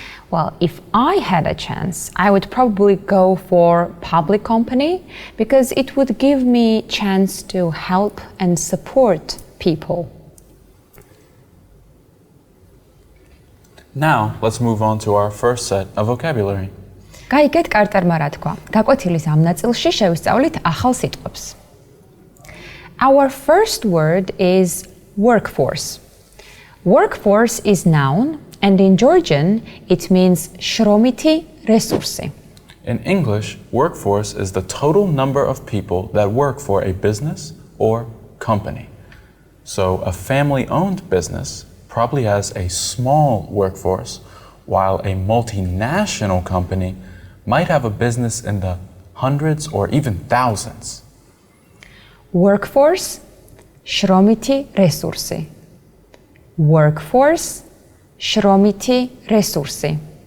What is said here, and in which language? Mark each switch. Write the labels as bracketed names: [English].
[English] Well, if I had a chance, I would probably go for public company because it would give me chance to help and support people. Now, let's move on to our first set of vocabulary. [Georgian] გაიგეთ კარტერმა რა თქვა. გაკვეთილის ამ ნაწილში შევისწავლით ახალ სიტყვებს. [English] Our first word is workforce. Workforce is noun, and in Georgian, it means [Georgian] შრომითი რესურსი. [English] In English, workforce is the total number of people that work for a business or company. So a family-owned business probably has a small workforce, while a multinational company might have a business in the hundreds or even thousands. [Georgian] Workforce, შრომითი რესურსი. Workforce, შრომითი რესურსი.